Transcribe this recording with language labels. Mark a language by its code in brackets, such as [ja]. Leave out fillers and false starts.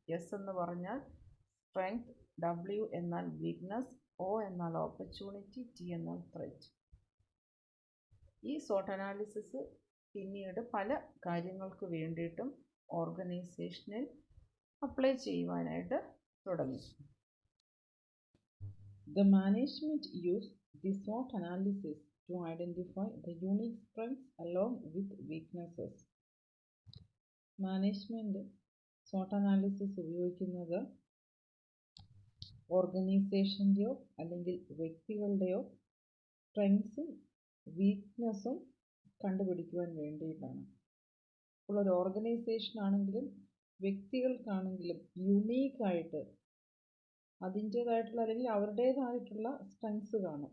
[ml] S എന്ന് പറഞ്ഞാൽ strength, W എന്നാൽ വീക്ക്നെസ്, O എന്നാൽ ഓപ്പർച്യൂണിറ്റി, T എന്നാൽ ത്രെറ്റ്. ഈ SWOT അനാലിസിസ് പിന്നീട് പല കാര്യങ്ങൾക്ക് വേണ്ടിയിട്ടും ഓർഗനൈസേഷനിൽ അപ്ലൈ ചെയ്യുവാനായിട്ട് തുടങ്ങി. [en] The management used the SWOT analysis to identify the unique strengths along with weaknesses. [ml] Management SWOT analysis ഉപയോഗിക്കുന്നത് ഓർഗനൈസേഷൻ്റെയോ അല്ലെങ്കിൽ വ്യക്തികളുടെയോ സ്ട്രെങ്ത്സും വീക്ക്നെസ്സും കണ്ടുപിടിക്കുവാൻ വേണ്ടിയിട്ടാണ്. അപ്പോൾ ഒരു ഓർഗനൈസേഷൻ ആണെങ്കിലും വ്യക്തികൾക്കാണെങ്കിലും യുണീക്കായിട്ട് അതിൻ്റേതായിട്ടുള്ള അല്ലെങ്കിൽ അവരുടേതായിട്ടുള്ള സ്ട്രെങ്സ് കാണും.